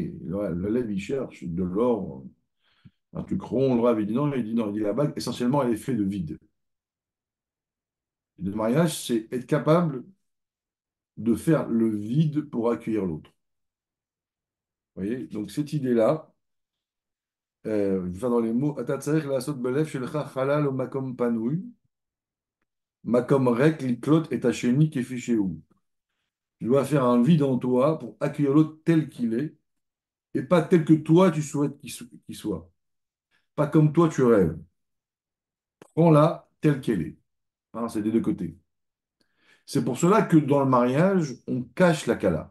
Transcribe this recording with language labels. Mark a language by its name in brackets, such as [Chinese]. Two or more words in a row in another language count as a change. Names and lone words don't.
[French] Et l'élève il cherche de l'or, un truc rond, le rave il dit la bague, essentiellement elle est faite de vide. Et le mariage, c'est être capable de faire le vide pour accueillir l'autre. Vous voyez? Donc cette idée-là, enfin dans les mots, [Hebrew] אתה צריך לעשות בלב שלך חלל ומקום פנוי, מקום ריק לקלוט את השני כפי שהוא. [French] Tu dois faire un vide en toi pour accueillir l'autre tel qu'il est et pas tel que toi tu souhaites qu'il soit. Pas comme toi tu rêves. Prends-la telle qu'elle est. Hein, c'est des deux côtés. C'est pour cela que dans le mariage, on cache la kala.